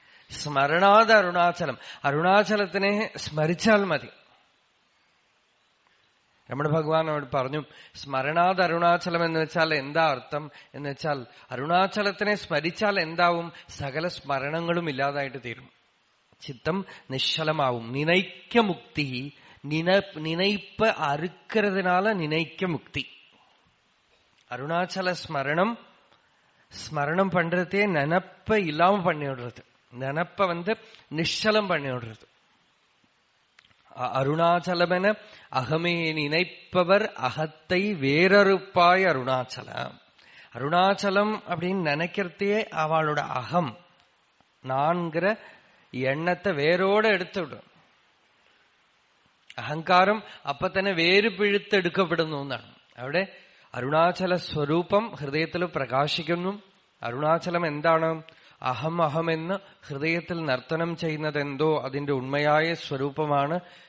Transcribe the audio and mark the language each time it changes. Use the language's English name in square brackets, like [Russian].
[Malayalam] സ്മരണാത് അരുണാചലം, അരുണാചലത്തിനെ സ്മരിച്ചാൽ മതി. രമണ ഭഗവാൻ അവിടെ പറഞ്ഞു സ്മരണാത് അരുണാചലം എന്ന് വെച്ചാൽ എന്താ അർത്ഥം എന്ന് വെച്ചാൽ അരുണാചലത്തിനെ സ്മരിച്ചാൽ എന്താവും? സകല സ്മരണങ്ങളും ഇല്ലാതായിട്ട് തീരും, ചിത്തം നിശ്ചലമാവും. [Tamil] നിനൈക്ക മുക്തി, நினைப்ப அறுக்கிறதுனால நினைக்க முக்தி. அருணாச்சல ஸ்மரணம் பண்றதே நினப்ப இல்லாம பண்ணி விடுறது, நினப்ப நிശ്ചலம் பண்ணி விடுறது. அருணாச்சலம் என அகமே நினைப்பவர் அகத்தை வேறறுப்பாய் அருணாச்சலம். அருணாச்சலம் அப்படின்னு நினைக்கிறதே அவளோட அகம் நான்கிற எண்ணத்தை வேரோட எடுத்து விடும். [Malayalam] അഹങ്കാരം അപ്പൊ തന്നെ വേര് പിഴുത്തെടുക്കപ്പെടുന്നു എന്നാണ്. അവിടെ അരുണാചല സ്വരൂപം ഹൃദയത്തിൽ പ്രകാശിക്കുന്നു. അരുണാചലം എന്താണ്? അഹം അഹം എന്ന് ഹൃദയത്തിൽ നർത്തനം ചെയ്യുന്നത് എന്തോ അതിന്റെ ഉണ്മയായ സ്വരൂപമാണ്.